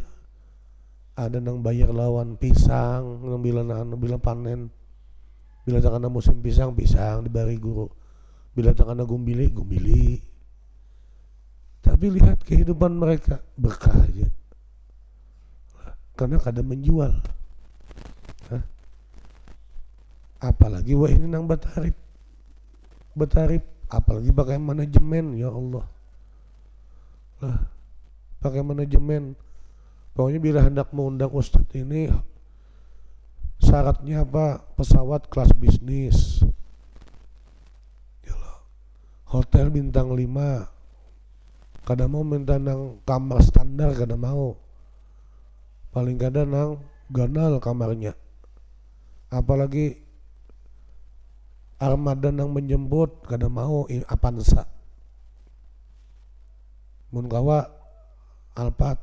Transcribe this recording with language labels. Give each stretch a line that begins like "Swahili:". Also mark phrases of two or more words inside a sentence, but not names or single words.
Banjar: Ada yang bayar lawan pisang, bila panen, bila tak ada musim pisang dibari guru. Bila tak ada gumbili.
Indonesian: Tapi lihat kehidupan mereka berkah aja.
Banjar: Karena kadang menjual. Apalagi wah ini nang betarip,
Indonesian: apalagi pakai manajemen,
Arabic: ya Allah.
Indonesian: Pakai manajemen. Pokoknya bila hendak mengundang ustadz ini syaratnya apa? Pesawat kelas bisnis, hotel bintang 5.
Banjar: Kadang mau minta nang kamar standar, kadang mau. Paling kadang nang ganal kamarnya. Apalagi armada nang menjemput, kadang mau Avanza. Mun kawa Alphard.